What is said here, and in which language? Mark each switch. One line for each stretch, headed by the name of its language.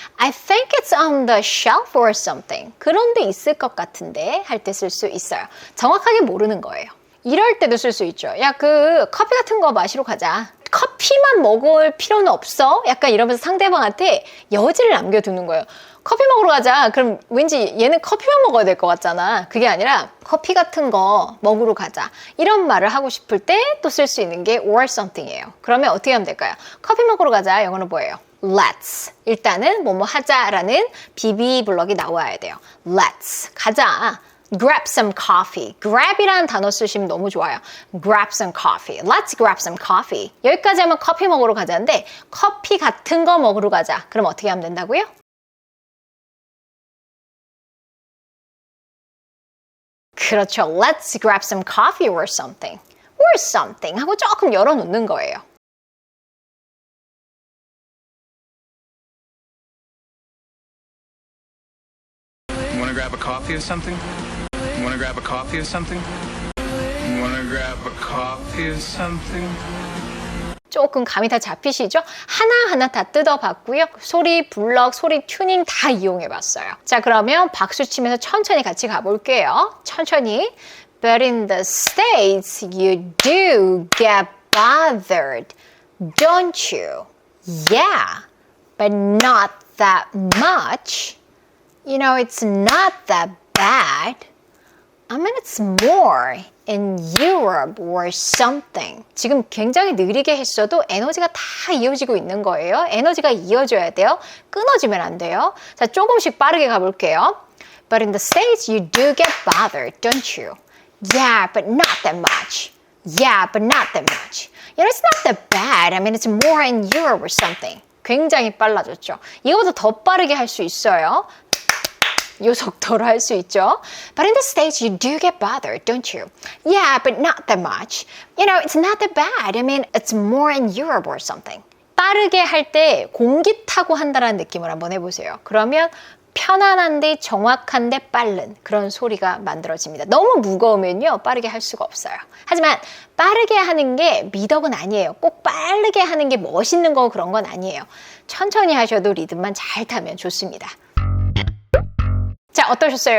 English: I think it's on the shelf or something.
Korean: 그런 데 있을 것 같은데 할 때 쓸 수 있어요. 정확하게 모르는 거예요. 이럴 때도 쓸 수 있죠. 야, 커피 같은 거 마시러 가자. 커피만 먹을 필요는 없어? 약간 이러면서 상대방한테 여지를 남겨두는 거예요. 커피 먹으러 가자. 그럼 왠지 얘는 커피만 먹어야 될 것 같잖아. 그게 아니라 커피 같은 거 먹으러 가자. 이런 말을 하고 싶을 때 또 쓸 수 있는 게
English: or something
Korean: 이에요. 그러면 어떻게 하면 될까요? 커피 먹으러 가자. 영어는 뭐예요?
English: Let's.
Korean: 일단은 뭐뭐 하자라는 비비 블럭이 나와야 돼요.
English: Let's.
Korean: 가자.
English: Grab some coffee.
Korean: grab이라는 단어 쓰시면 너무 좋아요.
English: Grab some coffee. Let's grab some coffee.
Korean: 여기까지 하면 커피 먹으러 가자인데 커피 같은 거 먹으러 가자. 그럼 어떻게 하면 된다고요? 그렇죠.
English: Let's grab some coffee or something. Or something
Korean: 하고 조금 열어놓는 거예요.
English: You want to grab a coffee or something? You want to grab a coffee or something? You want to grab a coffee or something?
Korean: 조금 감이 다 잡히시죠? 하나하나 다 뜯어봤고요. 소리 블럭, 소리 튜닝 다 이용해봤어요. 자, 그러면 박수 치면서 천천히 같이 가볼게요. 천천히.
English: But in the States, you do get bothered, don't you? Yeah, but not that much. You know, it's not that bad. I mean, it's more in Europe or something.
Korean: 지금 굉장히 느리게 했어도 에너지가 다 이어지고 있는 거예요. 에너지가 이어져야 돼요. 끊어지면 안 돼요. 자, 조금씩 빠르게 가볼게요.
English: But in the States, you do get bothered, don't you? Yeah, but not that much. Yeah, but not that much. You know, it's not that bad. I mean, it's more in Europe or something.
Korean: 굉장히 빨라졌죠. 이거보다 더 빠르게 할 수 있어요. 요 속도로 할 수 있죠. But in the States, you do get bothered, don't you? Yeah, but not that much. You know, it's not that bad. I mean, it's more in Europe or something. 빠르게 할 때 공기 타고 한다는 느낌을 한번 해보세요. 그러면 편안한데 정확한데 빠른 그런 소리가 만들어집니다. 너무 무거우면요 빠르게 할 수가 없어요. 하지만 빠르게 하는 게 미덕은 아니에요. 꼭 빠르게 하는 게 멋있는 거 그런 건 아니에요. 천천히 하셔도 리듬만 잘 타면 좋습니다. 자, 어떠셨어요?